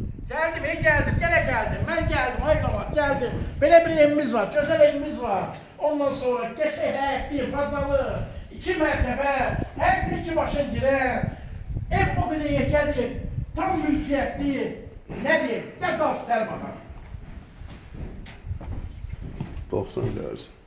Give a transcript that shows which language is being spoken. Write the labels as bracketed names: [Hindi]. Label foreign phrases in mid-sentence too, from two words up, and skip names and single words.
[Turkish] Geldim, geldim, gene geldim. Ben geldim, ay camaat geldim. Böyle bir evimiz var, güzel evimiz var. [Azerbaijani] Ondan sonra geçək həyətli, bacalı, 2 mərtəbə, hər bir 2 başa girən. Ev o qədər yekədir, tam mülkiyyətli. Nədir? Gəl qalsın səni baxar. 90 dərəcə.